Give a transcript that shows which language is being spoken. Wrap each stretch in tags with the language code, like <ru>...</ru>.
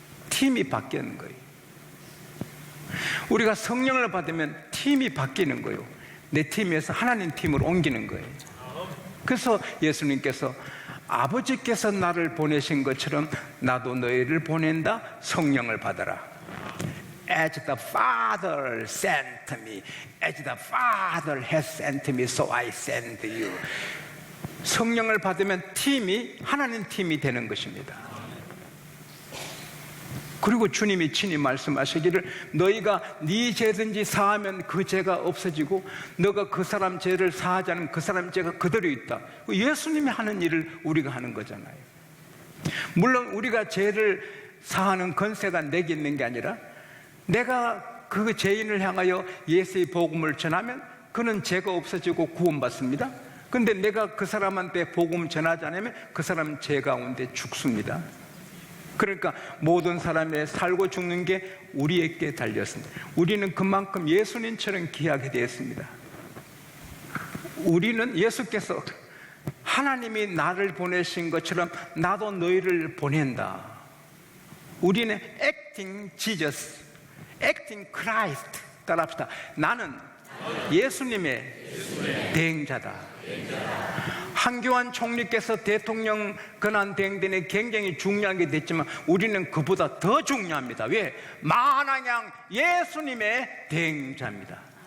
<ko>팀이 바뀌는 거예요. 우리가 성령을 받으면 팀이 바뀌는 거예요. 내 팀에서 하나님 팀으로 옮기는 거예요. 그래서 예수님께서 아버지께서 나를 보내신 것처럼 나도 너희를 보낸다. 성령을 받아라.</ko> <en>As the Father sent me, as the Father has sent me, so I send you.</en> <ko>성령을 받으면 팀이 하나님 팀이 되는 것입니다. 그리고 주님이 친히 말씀하시기를 너희가 네 죄든지 사하면 그 죄가 없어지고 너가 그 사람 죄를 사하지 않으면 그 사람 죄가 그대로 있다. 예수님이 하는 일을 우리가 하는 거잖아요. 물론 우리가 죄를 사하는 권세가 내게 있는 게 아니라 내가 그 죄인을 향하여 예수의 복음을 전하면 그는 죄가 없어지고 구원받습니다. 근데 내가 그 사람한테 복음 전하지 않으면 그 사람은 죄 가운데 죽습니다. 그러니까 모든 사람의 살고 죽는 게 우리에게 달렸습니다. 우리는 그만큼 예수님처럼 귀하게 되었습니다. 우리는 예수께서 하나님이 나를 보내신 것처럼 나도 너희를 보낸다. 우리는</ko> <en>acting Jesus, acting Christ</en> <ko>따라합시다. 나는 예수님의 대행자다. 한교안 총리께서 대통령 권한 대행전에 굉장히 중요하게 됐지만 우리는 그보다 더 중요합니다. 왜? 만왕양 예수님의 대행자입니다.</ko>